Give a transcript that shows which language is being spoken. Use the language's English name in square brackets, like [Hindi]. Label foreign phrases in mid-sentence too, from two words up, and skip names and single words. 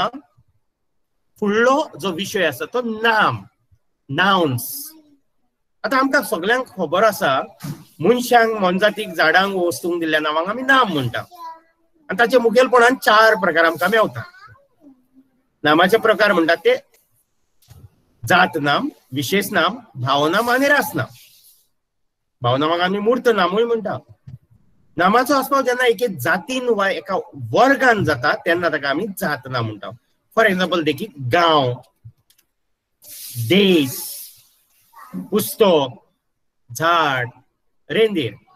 [Konkani] फुडलो जो विशय आसा तो नाम नाउन्स. आतां आमकां सगळ्यांक खबर आसा मनशांक मनजातीक झाडांक वस्तूंक दिल्ल्या नांवांक आमी नाम म्हणटा. आनी ताचे मुखेलपणान 4 प्रकार आमकां मेवता. नामाचे प्रकार म्हणटात ते जात नाम, विशेष नाम, भावनाम आनी रासनाम. भावनामाक आमी मूर्त नामूय म्हणटा. नामाचो आस्पाव जेन्ना एके जातीन वा एका वर्गान जाता तेन्ना ताका आमी जात नाम म्हणटा. [English] for example [Konkani] देखीक गांव, देश, पुस्तक, झाड, रेंदेर.